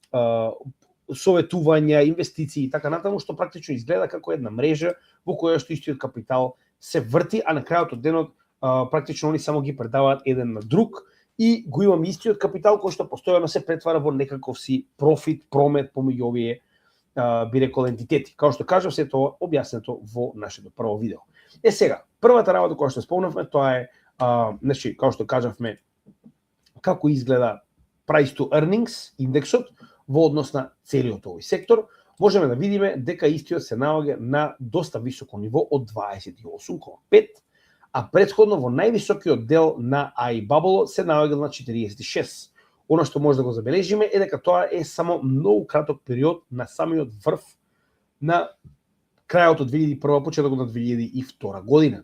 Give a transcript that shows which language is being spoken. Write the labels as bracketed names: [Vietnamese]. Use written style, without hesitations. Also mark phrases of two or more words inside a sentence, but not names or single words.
[Macedonian] советувања, инвестиции и така натаму, што практично изгледа како една мрежа во која што истиот капитал се врти, а на крајот од денот практично они само ги предаваат еден на друг и го имаме истиот капитал кој што постојано се претвара во некаков си профит, промет помеѓу овие би рекол ентитети. Како што кажав, се тоа објаснето во нашето прво видео. Сега, првата работа која што спомнавме, тоа е значи, како што кажавме, како изгледа [English] price to earnings [Macedonian] индексот во однос на целиот овој сектор. Можеме да видиме дека истиот се наоѓа на доста високо ниво од 28,5, а претходно во највисокиот дел на [English] AI bubble [Macedonian] се наоѓа на 46. Оно што може да го забележиме е дека тоа е само многу краток период на самиот врв на крајот од 2001, почетокот на 2002 година.